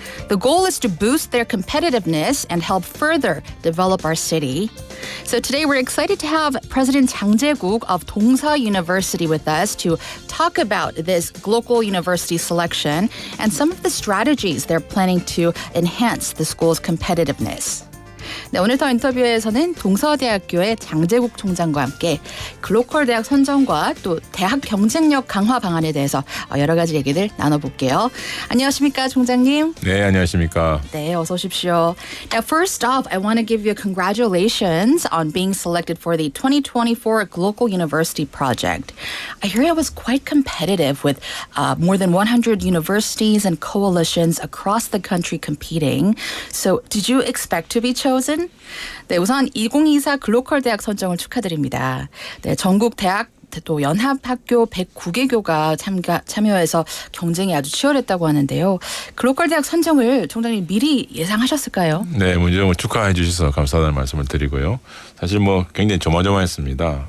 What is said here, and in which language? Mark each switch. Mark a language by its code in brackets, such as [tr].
[en] The goal is to boost their competitiveness and help further develop our city. So today we're excited to have President Jang Jae-guk of Dongsa University with us to talk about this global university selection and some of the strategies they're planning to enhance the school's competitiveness. [ko] 네, 오늘 더 인터뷰에서는 동서대학교의 장제국 총장과 함께 글로컬 대학 선정과 또 대학 경쟁력 강화 방안에 대해서 여러 가지 얘기들 나눠볼게요. 안녕하십니까, 총장님? 네, 안녕하십니까? 네, 어서 오십시오. [en] Now, first off, I want to give you congratulations on being selected for the 2024 Global University Project. I hear it was quite competitive with more than 100 universities and coalitions across the country competing. So, did you expect to be chosen? [ko] 네, 우선 2024 글로컬 대학 선정을 축하드립니다. 네, 전국 대학 또 연합학교 109개교가 참여해서 경쟁이 아주 치열했다고 하는데요. 글로컬 대학 선정을 총장님 미리 예상하셨을까요? 네, 먼저 축하해 주셔서 감사하다는 말씀을 드리고요. 사실 굉장히 조마조마했습니다.